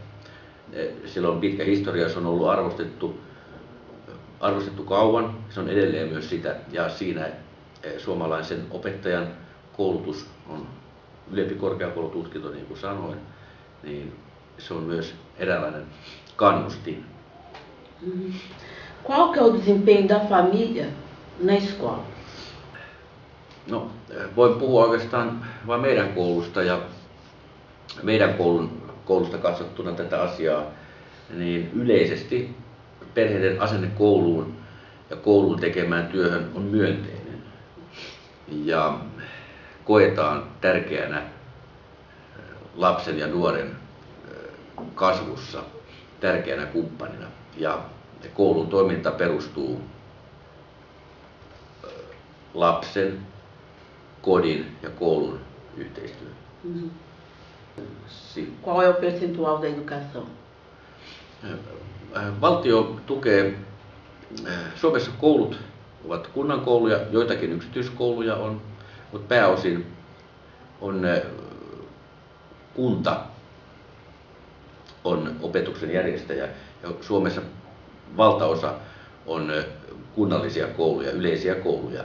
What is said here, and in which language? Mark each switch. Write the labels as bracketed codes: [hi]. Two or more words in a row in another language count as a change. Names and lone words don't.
[fi] Sillä on pitkä historia, se on ollut arvostettu kauan, se on edelleen myös sitä, ja siinä suomalaisen opettajan koulutus on ylempi korkeakoulututkinto, niin kuin sanoin, niin se on myös eräänlainen kannustin. [pt] Qual que é o desempenho da família na escola? [fi] No, voin puhua oikeastaan vain meidän koulusta ja meidän koulusta katsottuna tätä asiaa, niin yleisesti perheiden asenne kouluun ja koulun tekemään työhön on myönteinen ja koetaan tärkeänä lapsen ja nuoren kasvussa tärkeänä kumppanina. Ja koulun toiminta perustuu lapsen, kodin ja koulun yhteistyöhön. [pt] Qual é o percentual da educação? [fi] Valtio tukee, Suomessa koulut ovat kunnan kouluja, joitakin yksityiskouluja on, mutta pääosin on kunta on opetuksen järjestäjä ja Suomessa valtaosa on kunnallisia kouluja, yleisiä kouluja.